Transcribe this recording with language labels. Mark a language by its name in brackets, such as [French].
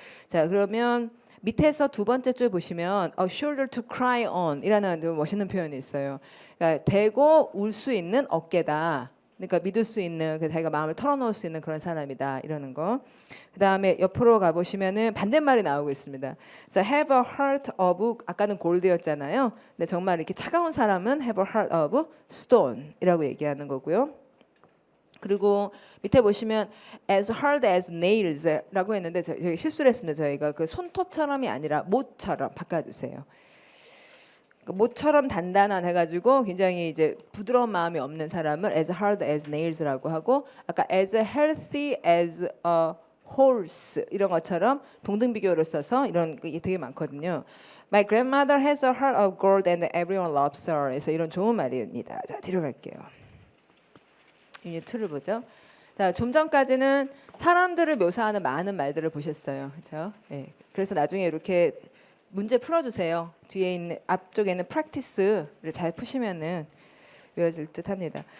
[Korean] 자, 그러면 밑에서 두 번째 줄 보시면 [English] a shoulder to cry on [Korean] 이라는 멋있는 표현이 있어요. 그러니까 대고 울 수 있는 어깨다. 그러니까 믿을 수 있는, 자기가 마음을 털어놓을 수 있는 그런 사람이다 이러는 거. 그 다음에 옆으로 가보시면은 반대말이 나오고 있습니다. [English] So have a heart of, [Korean] 아까는 골드였잖아요. 근데 정말 이렇게 차가운 사람은 [English] have a heart of stone [Korean] 이라고 얘기하는 거고요. 그리고 밑에 보시면 [English] as hard as nails [Korean] 라고 했는데 저희 실수를 했습니다. 저희가 그 손톱처럼이 아니라 못처럼 바꿔주세요. 못처럼 단단한 해가지고 굉장히 이제 부드러운 마음이 없는 사람을 [English] as hard as nails [Korean] 라고 하고 아까 [English] as healthy as a horse [Korean] 이런 것처럼 동등 비교를 써서 이런 게 되게 많거든요. [English] My grandmother has a heart of gold and everyone loves her. [Korean] 그래서 이런 좋은 말입니다. 자, 뒤로 갈게요. 유닛 2를 보죠. 자, 좀 전까지는 사람들을 묘사하는 많은 말들을 보셨어요. 그렇죠? 네. 그래서 나중에 이렇게 문제 풀어주세요. 뒤에 있는 앞쪽에 있는 practice를 잘 푸시면은 외워질 듯합니다.